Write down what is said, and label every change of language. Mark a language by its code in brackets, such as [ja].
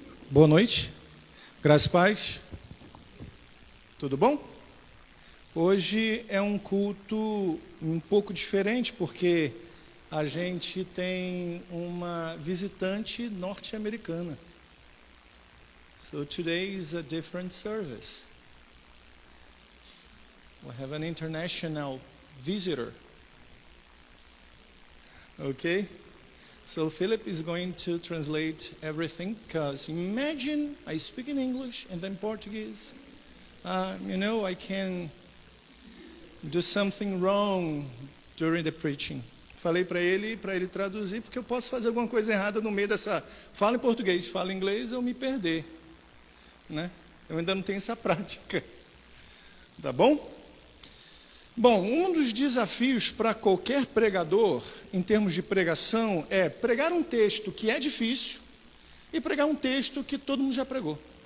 [pt] Boa noite, graças e paz, tudo bom? Hoje é um culto um pouco diferente, porque a gente tem uma visitante norte-americana. [en] So today is a different service. We have an international visitor. Okay? So Philip is going to translate everything, because imagine I speak in English and then Portuguese. I can do something wrong during the preaching. [pt] Falei para ele traduzir, porque eu posso fazer alguma coisa errada no meio dessa... Fala em português, fala em inglês, eu me perder. Né? Eu ainda não tenho essa prática. Tá bom? Bom, um dos desafios para qualquer pregador, em termos de pregação, é pregar um texto que é difícil e pregar um texto que todo mundo já pregou.